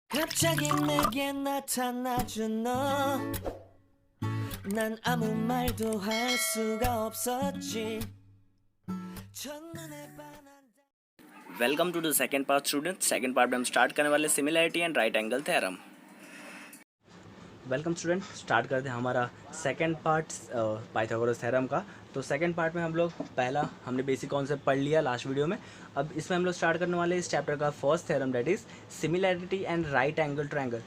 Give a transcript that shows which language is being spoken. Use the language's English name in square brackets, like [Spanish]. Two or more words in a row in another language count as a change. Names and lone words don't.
[Korean] 갑자기 내게 나타나준 너, 난 아무 말도 할 수가 없었지. 첫눈에 반한 [English] Welcome to the second part student. Second part स्टूडेंट। सेकेंड पार्ट में हम स्टार्ट करने वाले similarity and right angle theorem. Welcome student, start करते हैं हमारा second part Pythagoras theorem का। [Hindi] तो [English] second part [Hindi] में हम लोग पहला हमने [English] basic concept [Hindi] पढ़ लिया [English] last video [Hindi] में। अब इसमें हम लोग स्टार्ट करने वाले इस चैप्टर का [English] first theorem, that is similarity and right angle triangle.